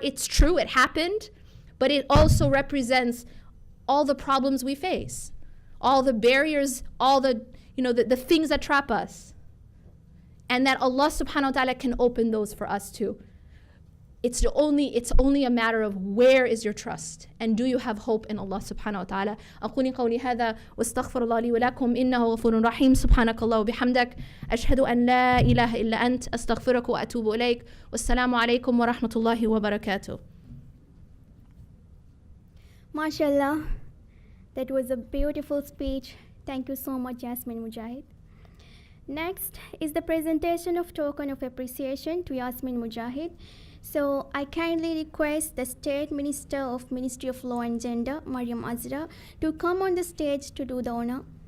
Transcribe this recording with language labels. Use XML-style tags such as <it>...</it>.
<en>It's true, it happened, but it also represents all the problems we face, all the barriers, all the things that trap us. And that Allah subhanahu wa ta'ala can open those for us too. It's only a matter of where is your trust and do you have hope in Allah subhanahu wa ta'ala.</en> <ar>أقول قولي هذا واستغفر الله لي ولكم إنه غفور رحيم سبحانك الله وبحمدك أشهد أن لا إله إلا أنت أستغفرك وأتوب إليك والسلام عليكم ورحمة الله وبركاته.</ar> <en>MashaAllah, that was a beautiful speech. Thank you so much, Yasmin Mogahed. Next is the presentation of token of appreciation to Yasmin Mogahed. So I kindly request the State Minister of Ministry of Law and Gender, Maryam Azra, to come on the stage to do the honor.</en>